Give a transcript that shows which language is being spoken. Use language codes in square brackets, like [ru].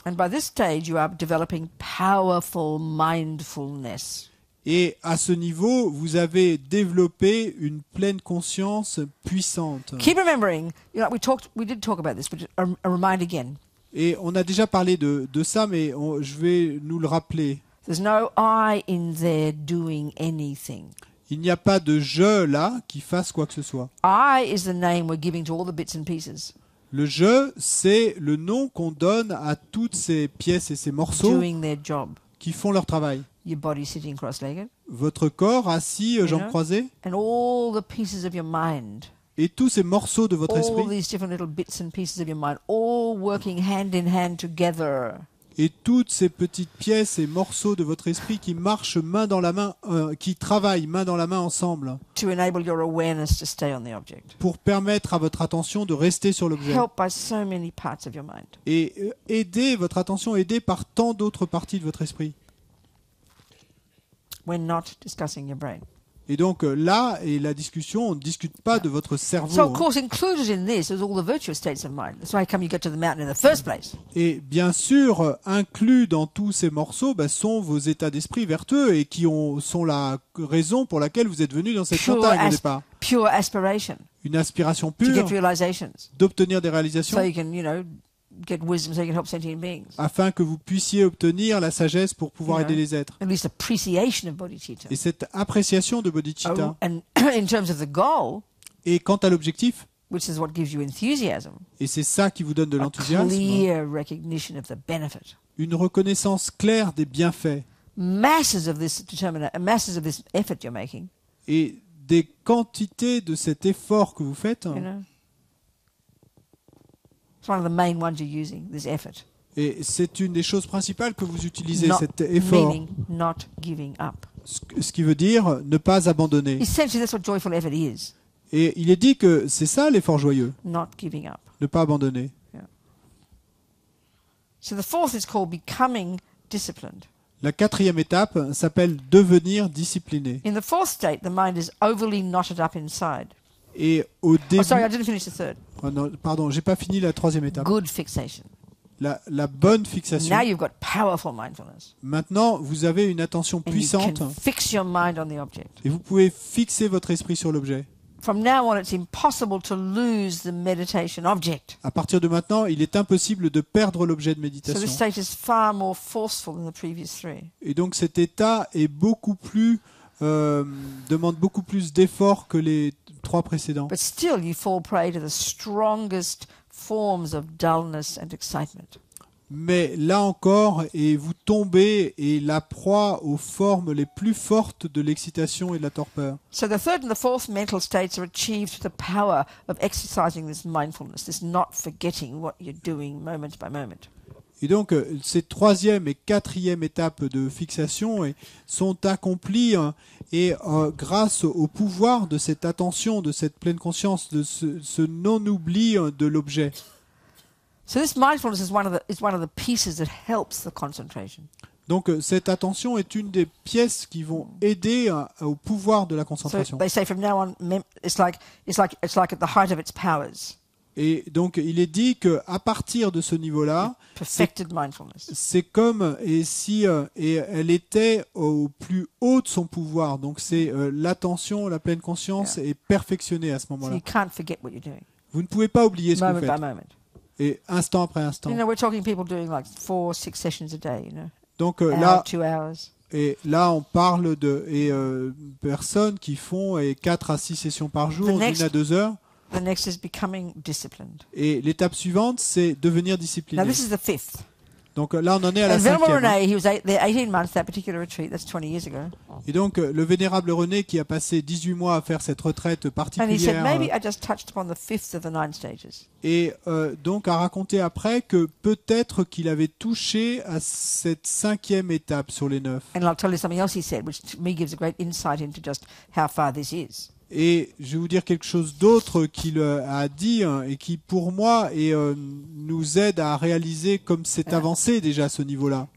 [en] And by this stage, you are developing powerful mindfulness. [fr] Et à ce niveau, vous avez développé une pleine conscience puissante. [en] Keep remembering, we did talk about this, but a remind again. [fr] Et on a déjà parlé de ça, mais je vais nous le rappeler. [en] There's no I in there doing anything. [fr] Il n'y a pas de je là qui fasse quoi que ce soit. [en] I is the name we're giving to all the bits and pieces. [fr] Le je, c'est le nom qu'on donne à toutes ces pièces et ces morceaux [en] Doing their job. [fr] qui font leur travail. [en] Your body sitting cross-legged. [fr] Votre corps assis, jambes croisées, [en] And all the pieces of your mind. [fr] et tous ces morceaux de votre [en] All [fr] esprit, [en] these different little bits and pieces of your mind, all working hand in hand together. [fr] et toutes ces petites pièces et morceaux de votre esprit qui marchent main dans la main, qui travaillent main dans la main ensemble, [en] To enable your awareness to stay on the object. [fr] pour permettre à votre attention de rester sur l'objet. [en] Helped by so many parts of your mind. [fr] Et aider votre attention, aidée par tant d'autres parties de votre esprit. [en] We're not discussing your brain. [fr] Et donc là, et la discussion, on ne discute pas de votre cerveau. [en] So, of course, included in this is all the virtuous states of mind. That's why come you get to the mountain in the first place. [fr] Et bien sûr, inclus dans tous ces morceaux sont vos états d'esprit vertueux et qui sont la raison pour laquelle vous êtes venu dans cette montagne au départ. [en] Pure aspiration [fr] Une aspiration [en] to get [fr] pure [en] realizations. [fr] d'obtenir des réalisations [en] So you can, get wisdom so you can help sentient beings. [fr] afin que vous puissiez obtenir la sagesse pour pouvoir aider les êtres. [en] At least appreciation of bodhicitta. [fr] Et cette appréciation de bodhicitta. [en] And in terms of the goal, [fr] Et quant à l'objectif, [en] which is what gives you enthusiasm, [fr] et c'est ça qui vous donne de [en] a [fr] l'enthousiasme, [en] clear recognition of the benefit. [fr] une reconnaissance claire des bienfaits [en] Masses of this effort you're making, [fr] et des quantités de cet effort que vous faites. [en] It's one of the main ones you're using, this effort. [fr] Et c'est une des choses principales que vous utilisez, [en] Not, [fr] cet effort. [en] meaning not giving up. [fr] Ce qui veut dire ne pas abandonner. [en] Essentially, that's what joyful effort is. [fr] Et il est dit que c'est ça l'effort joyeux, [en] Not giving up. [fr] ne pas abandonner. [en] So the fourth is called becoming disciplined. [fr] La quatrième étape s'appelle devenir discipliné. [en] In the fourth state, the mind is overly knotted up inside. [fr] Et au début... [en] Oh, sorry, I didn't finish the third. [fr] Oh non, pardon, j'ai pas fini la troisième étape. [en] Good fixation. [fr] La bonne fixation. [en] Now you've got powerful mindfulness. [fr] Maintenant, vous avez une attention [en] And [fr] puissante [en] you can fix your mind on the object. [fr] et vous pouvez fixer votre esprit sur l'objet. [en] From now on, it's impossible to lose the meditation object. [fr] À partir de maintenant, il est impossible de perdre l'objet de [en] So [fr] méditation. [en] this state is far more forceful than the previous three. [fr] Et donc cet état est beaucoup plus demande beaucoup plus d'efforts que les trois précédents. [en] But still, you fall prey to the strongest forms of dullness and excitement. [fr] Mais là encore, et vous tombez et la proie aux formes les plus fortes de l'excitation et de la torpeur. [en] So the third and the fourth mental states are achieved through the power of exercising this mindfulness, this not forgetting what you're doing moment by moment. [fr] Et donc, ces troisième et quatrième étapes de fixation sont accomplies et grâce au pouvoir de cette attention, de cette pleine conscience, de ce non-oubli de l'objet. [en] So this mindfulness is one of the pieces that helps the concentration. [fr] Donc, cette attention est une des pièces qui vont aider au pouvoir de la [en] So [fr] concentration. [en] they say from now on, it's like at the height of its powers. [fr] Et donc, il est dit qu'à partir de ce niveau-là, [en] Perfected mindfulness. [fr] c'est comme si elle était au plus haut de son pouvoir. Donc, c'est l'attention, la pleine conscience est perfectionnée à ce [en] So [fr] moment-là. [en] you can't forget what you're doing, [fr] Vous ne pouvez pas oublier ce que vous [en] moment by [fr] faites. [en] moment. [fr] Et instant après instant. [en] You know, we're talking people doing like 4-6 sessions a day, you know. [fr] Donc [en] Hour, [fr] là, [en] 2 hours. [fr] et là, on parle de personnes qui font 4 à 6 sessions par jour, d'une à 2 heures. [en] The next is becoming disciplined. [fr] Et l'étape suivante, c'est devenir discipliné. [en] Now this is the 5th. [fr] Donc là, on en est à la [en] And Venerable [fr] 5e. [en] René, he was there 18 months, that particular retreat, that's 20 years ago. [fr] Et donc, le vénérable René, qui a passé 18 mois à faire cette retraite [en] And he said, [fr] particulière, [en] maybe I just touched upon the 5th of the 9 stages. [fr] et donc a raconté après que peut-être qu'il avait touché à cette 5e étape sur les 9. [en] And I'll tell you something else he said, which to me gives a great insight into just how far this is. [fr] Et je vais vous dire quelque chose d'autre qu'il a dit et qui, pour moi, nous aide à réaliser comme c'est avancé déjà à ce niveau-là.